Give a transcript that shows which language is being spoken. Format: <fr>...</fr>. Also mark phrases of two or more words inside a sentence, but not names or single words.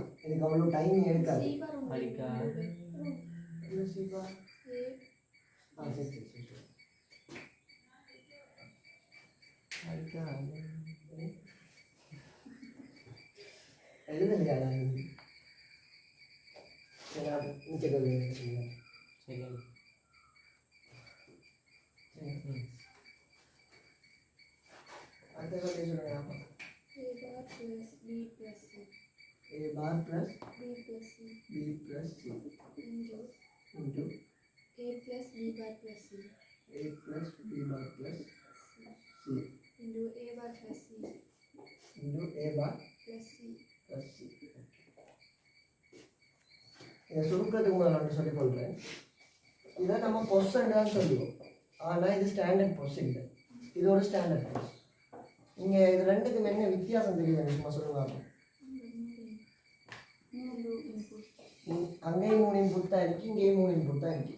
<ta>இதுக்கு அவ்வளோ டைம் எடுக்காது. எழுதலையா அடுத்த சொல்லுங்க.</ta> <en>A bar plus B plus C into A plus B bar plus C A plus B bar plus C into A bar plus C into A bar plus C plus C.</en> <ta>இதை சுருக்கிறதுக்கு முதல்ல நான் சொல்லிக்கொள்கிறேன். இதை நம்ம பொஸ்ன்னு தான் சொல்லுவோம். ஆனால் இது</ta> <en>standard POS</en> <ta>இல்லை, இது ஒரு</ta> <en>standard POS.</en> <ta>இங்கே இது ரெண்டுக்கும் என்ன வித்தியாசம் தெரியுது சும்மா சொல்லுவாங்க. அங்கேயும் 3 இன்புட் தான் இருக்குது, இங்கேயும் 3 இன்புட் தான் இருக்குது.</ta>